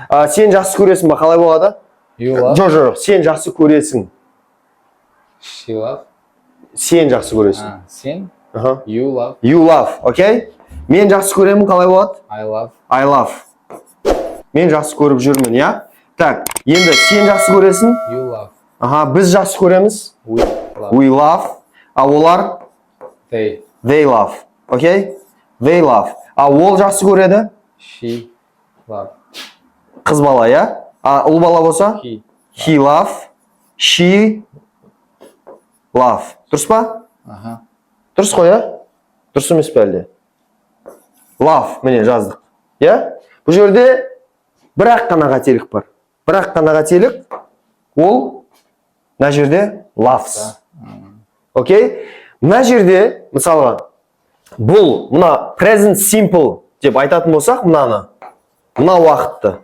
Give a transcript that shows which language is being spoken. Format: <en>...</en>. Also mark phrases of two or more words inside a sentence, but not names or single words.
<kk>Сен жақсы көресің ба? Қалай болады?</kk> <en>You love.</en> <kk>Жоқ, сен жақсы көресің.</kk> <en>She love.</en> <kk>Сен жақсы көресің. Сен. Аха.</kk> <en>You love. You love, окей?</en> <kk>Мен жақсы көремін, қалай болады?</kk> <en>I love. I love.</en> <kk>Мен жақсы көріп жүрмін, иә? Так, енді сен жақсы көресің.</kk> <en>You love.</en> <kk>Аха, біз жақсы көреміз.</kk> <en>We love. We love.</en> <kk>А олар? They.</kk> <en>They love, окей? They love.</en> <kk>А ол жақсы көреді?</kk> <en>She love.</en> <kk>Қыз бала, иә? А ұл бала болса?</kk> <en>He. He love. She love.</en> <kk>Дұрыс па? Аха. Дұрыс қой, иә? Дұрыс емес пе әлде? Love, міне жаздық. Иә? Бұл жерде бір-ақ қана қателік бар. Бір-ақ қана қателік, ол мына жерде loves. Окей? Мына жерде, мысалға, бұл, мына</kk> <en>present simple</en> <kk>деп айтатын болсақ, мына уақытты.</kk>